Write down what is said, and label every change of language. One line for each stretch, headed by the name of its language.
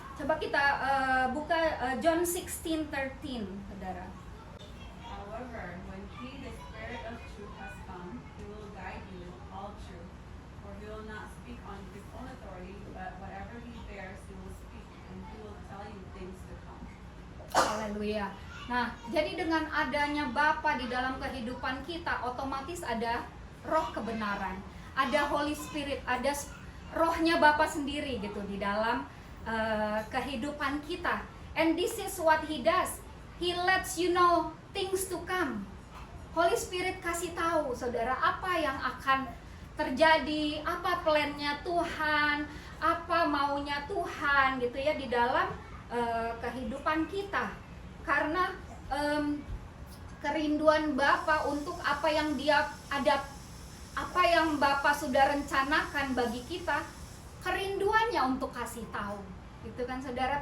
Indonesian: Coba kita buka John 16:13, saudara.
English: However, when He, the Spirit of truth, has come, He will guide you in all truth. For He will not speak on His own authority, but whatever He bears, He will speak, and He will tell you things to come.
Indonesian: Haleluya. Nah, jadi dengan adanya Bapa di dalam kehidupan kita, otomatis ada roh kebenaran, ada Holy Spirit, ada rohnya Bapa sendiri gitu di dalam kehidupan kita.
English: And this is what He does. He lets you know things to come.
Indonesian: Holy Spirit kasih tahu saudara apa yang akan terjadi, apa plannya Tuhan, apa maunya Tuhan gitu ya di dalam kehidupan kita. Karena kerinduan Bapa untuk apa yang apa yang Bapa sudah rencanakan bagi kita, kerinduannya untuk kasih tahu gitu kan saudara.